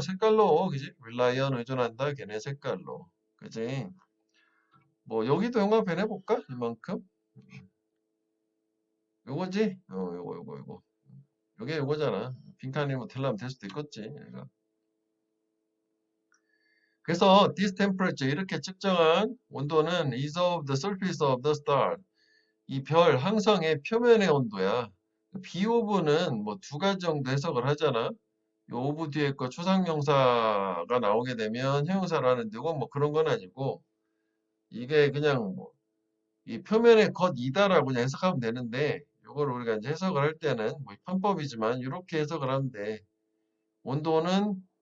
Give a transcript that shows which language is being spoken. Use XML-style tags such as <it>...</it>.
<ko>색깔로 그지? 릴라이언 의존한다. 걔네 색깔로. 그지? 뭐 여기도 형광펜 해볼까? 이만큼? 요거지? 요거. 요게 요거잖아. 빈칸이면 될라면 될 수도 있겠지. 얘가.</ko> <en>그래서 this temperature</en> <ko>이렇게 측정한 온도는</ko> <en>is of the surface of the star.</en> <ko>이 별 항성의 표면의 온도야. be of는 뭐 두 가지 정도 해석을 하잖아. 요 of 뒤에 거 추상명사가 나오게 되면 형용사로 하는데 이건 뭐 그런 건 아니고 이게 그냥 뭐 이 표면의 것이다라고 그냥 해석하면 되는데 이걸 우리가 이제 해석을 할 때는 뭐 편법이지만 이렇게 해석을 하면 돼. 온도는</ko>